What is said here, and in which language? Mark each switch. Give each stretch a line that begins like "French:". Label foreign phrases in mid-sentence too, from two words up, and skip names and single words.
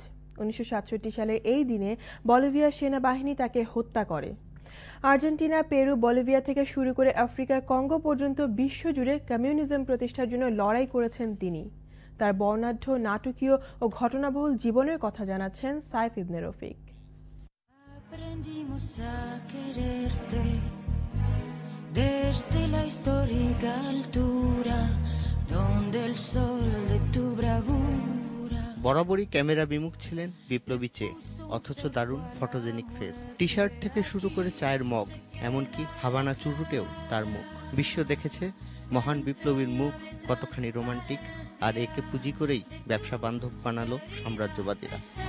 Bangla: ১৯৬৭ সালের এই দিনে বলিভিয়ার সেনাবাহিনী তাকে হত্যা করে। আর্জেন্টিনা, পেরু, বলিভিয়া থেকে শুরু করে আফ্রিকার কঙ্গো পর্যন্ত বিশ্বজুড়ে কমিউনিজম প্রতিষ্ঠার জন্য লড়াই করেছেন তিনি। তার বর্ণাঢ্য, নাটকীয় ও ঘটনাবহুল জীবনের কথা জানাচ্ছেন সাইফ ইবনে রফিক।
Spanish: Desde la histórica altura donde el sol de tu bravura
Bangla: বরাবরই ক্যামেরা বিমুখ ছিলেন বিপ্লবী চে, অথচ দারুণ ফটোজেনিক ফেস। টি শার্ট থেকে শুরু করে চায়ের মগ, এমনকি হাভানা চুরুটেও তার মুখ। বিশ্ব দেখেছে মহান বিপ্লবীর মুখ কতখানি রোমান্টিক, আর একে পুঁজি করেই ব্যবসা বান্ধব বানালো সাম্রাজ্যবাদীরা।